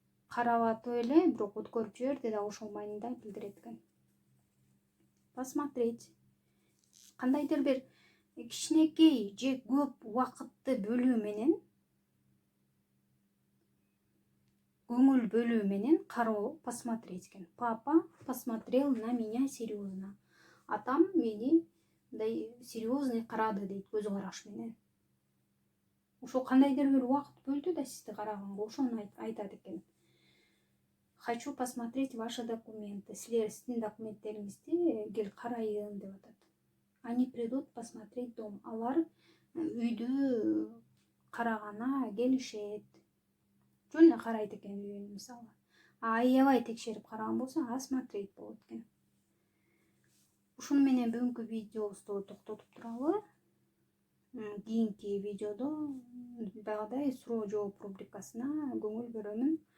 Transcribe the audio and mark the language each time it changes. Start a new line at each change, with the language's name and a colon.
Kyrgyz: Карап атып эле, бирок өткөрүп жиберди да, ошол мааниде билдирет экен. Посмотреть. Кандайдыр бир кичинекей же көп убакытты бөлүү менен, көңүл бөлүү менен кароо посмотреть экен.
Russian: Папа посмотрел на меня серьезно.
Kyrgyz: Атам мени мындай серьезный карады дейт, көз караш менен. Ошо кандайдыр бир убакыт бөлдү да сизди караганга, ошону айтат экен.
Russian: Хочу посмотреть ваши документы.
Kyrgyz: Сиздин документтериңизди кел карайын деп атат.
Russian: Они придут посмотреть дом.
Kyrgyz: Алар үйдү карагана келишет. Жөн эле карайт экен үйүн, мисалы. Аябай текшерип караган болсо, осмотреть болот экен. Ушуну менен бүгүнкү видеобузду токтотуп туралы. Кийинки видеодо дагы суроо жооп рубрикасына көңүл бөлөмүн.